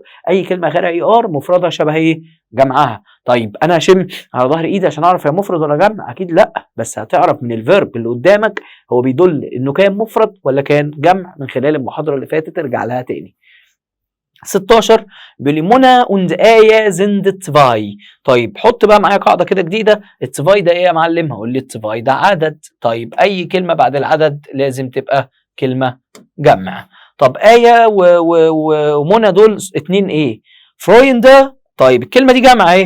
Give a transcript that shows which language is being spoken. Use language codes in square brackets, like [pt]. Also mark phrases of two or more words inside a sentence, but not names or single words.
[ar] اي كلمه غير اي ار مفردها شبه ايه؟ جمعها. طيب انا هشم على ظهر ايدي عشان اعرف هي مفرد ولا جمع؟ اكيد لا، بس هتعرف من الفيرب اللي قدامك هو بيدل انه كان مفرد ولا كان جمع من خلال المحاضره اللي فاتت، ارجع لها تاني. 16 بيقول لي منى und آية [de] sind zwei. [ar] طيب حط بقى معايا قاعده كده جديده. التفاي ده ايه يا معلم؟ هقول لي التفاي ده عدد. طيب اي كلمه بعد العدد لازم تبقى كلمه جمع. طب آية ومنى دول اتنين ايه؟ فرويند. طيب الكلمه دي جمع ايه؟